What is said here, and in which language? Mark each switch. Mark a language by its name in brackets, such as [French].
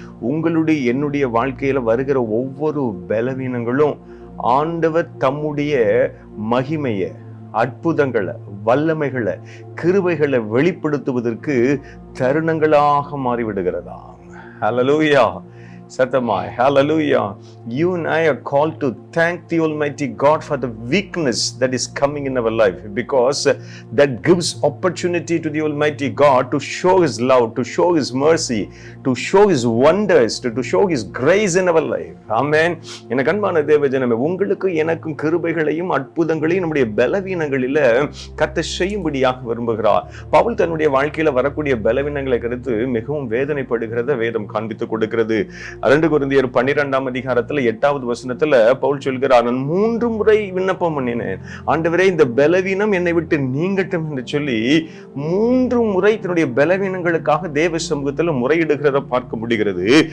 [Tamil] உங்களுடைய என்னுடைய வாழ்க்கையில வருகிற ஒவ்வொரு பலவீனங்களும் ஆண்டவர் தம்முடைய மகிமையை, அற்புதங்களை, வல்லமைகளை, கிருபைகளை வெளிப்படுத்துவதற்கு தருணங்களாக மாறிவிடுகிறதா? ஹல்லேலூயா. சத்தமாய் ஹல்லேலூயா. [English] You and I are called to thank the Almighty God for the weakness that is coming in our life, because that gives opportunity to the Almighty God to show His love, to show His mercy, to show His wonders, to show His grace in our life. Amen. [Tamil] எனக்கு அன்பான தேவ ஜனமே, உங்களுக்கு எனக்கும் கிருபைகளையும் அற்புதங்களையும் நம்முடைய பலவீனங்களில கர்த்தர் செய்யும்படியாக விரும்புகிறார். பவுல் தன்னுடைய வாழ்க்கையில வரக்கூடிய பலவீனங்களை குறித்து மிகவும் வேதனைப்படுகிறத வேதம் காண்பித்துக் கொடுக்கிறது. 2 கொரிந்தியர் 12 8வது வசனத்துல பவுல் சொல்கிறார், நான் 3 முறை விண்ணப்பம் பண்ணினேன், ஆண்டவரே இந்த பலவீனம் என்னை விட்டு நீங்கட்டும் என்று சொல்லி 3 முறை தன்னுடைய பலவீனங்களுக்காக தேவ சமூகத்துல முறையிடுகிறத பார்க்க முடிகிறது.